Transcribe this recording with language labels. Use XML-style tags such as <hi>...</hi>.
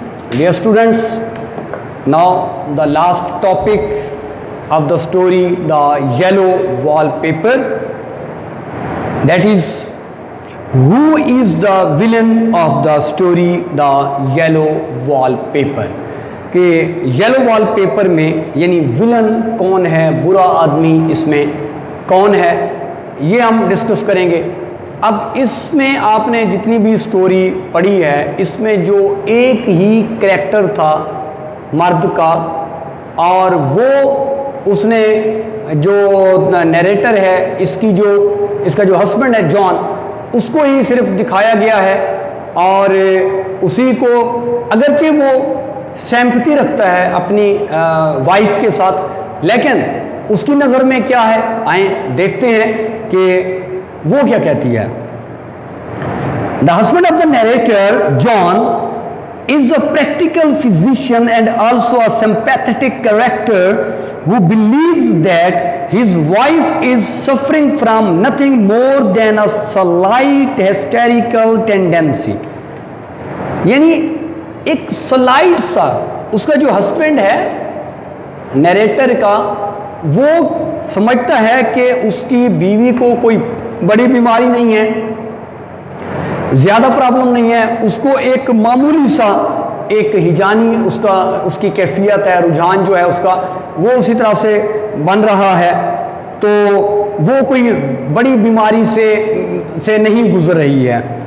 <en>Dear students, now the last topic of the story, the yellow wallpaper. That is, who is the villain of the story, the yellow wallpaper?</en> <ur>کہ yellow wallpaper میں یعنی villain کون ہے, برا آدمی اس میں کون ہے, یہ ہم ڈسکس کریں گے. اب اس میں آپ نے جتنی بھی سٹوری پڑھی ہے, اس میں جو ایک ہی کریکٹر تھا مرد کا, اور وہ اس نے جو نیریٹر ہے اس کا جو ہسبینڈ ہے جان, اس کو ہی صرف دکھایا گیا ہے, اور اسی کو اگرچہ وہ سیمپتھی رکھتا ہے اپنی وائف کے ساتھ, لیکن اس کی نظر میں کیا ہے, آئیں دیکھتے ہیں کہ وہ کیا کہتی ہے.</ur> <en>The husband of the narrator, John, is a practical physician and also a sympathetic character who believes that his wife is suffering from nothing more than a slight hysterical tendency.</en> <ur>یعنی ایک سلائٹ سا اس کا جو husband ہے narrator کا, وہ سمجھتا ہے کہ اس کی بیوی کو کوئی بڑی بیماری نہیں ہے, زیادہ پرابلم نہیں ہے, اس کو ایک معمولی سا ایک ہجانی اس کی کیفیت ہے, رجحان جو ہے اس کا وہ اسی طرح سے بن رہا ہے, تو وہ کوئی بڑی بیماری سے نہیں گزر رہی ہے.</ur>